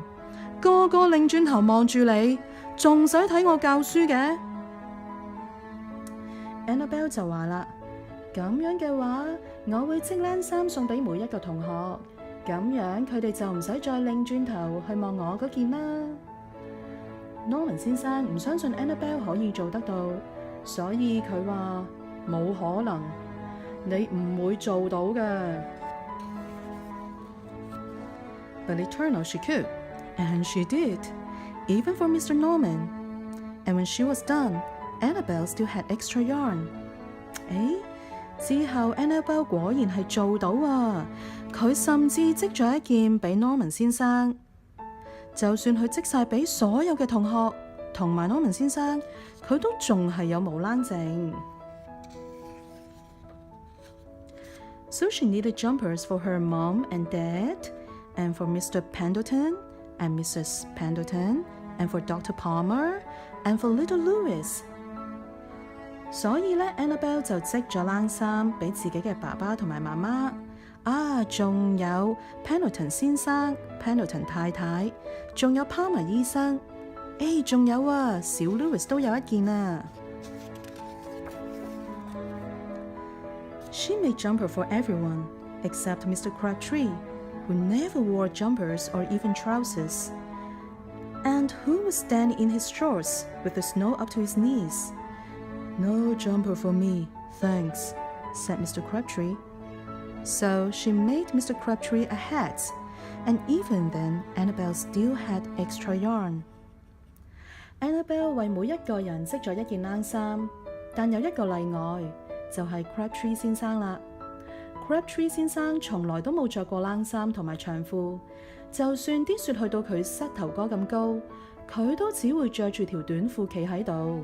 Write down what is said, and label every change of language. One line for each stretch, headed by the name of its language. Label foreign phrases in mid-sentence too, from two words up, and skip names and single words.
Cantonese: 個個擰轉頭望住你，仲使睇我教書嘅 ？Annabelle 就話啦：咁樣嘅話，我會織冷衫送俾每一個同學，咁樣佢哋就唔使再擰轉頭去望我嗰件啦。Norman 先生唔相信 Annabelle 可以做得到，所以佢話冇可能。你唔會做到嘅。
English: But it turned out she could, and she did, even for Mr. Norman. And when she was done, Annabelle still had extra yarn.
Cantonese: 之後 Annabelle 果然係做到啊！佢甚至織咗一件俾 Norman 先生。就算佢織晒俾所有嘅同學同埋 Norman 先生，佢都仲係有毛冷剩。
English: So she knitted jumpers for her mom and dad, and for Mr. Pendleton, and Mrs. Pendleton, and for Dr. Palmer, and for little Louis.
Cantonese: 所以咧 ，Annabelle 就織咗冷衫俾自己嘅爸爸同埋媽媽。仲有 Pendleton 先生、Pendleton 太太，仲有 Palmer 醫生。仲有啊，小 Louis 都有一件啊。
English: She made jumper for everyone, except Mr. Crabtree, who never wore jumpers or even trousers. And and who was standing in his shorts with the snow up to his knees. "No jumper for me, thanks," said Mr. Crabtree. So she made Mr. Crabtree a hat, and even then Annabelle still had extra yarn.
Cantonese: Annabelle 為每一個人織咗一件冷衫，但有一個例外，就係 Crabtree 先生啦。Crabtree 先生從來都冇着過冷衫同埋長褲，就算啲雪去到佢膝頭哥咁高，佢都只會着住條短褲企喺度。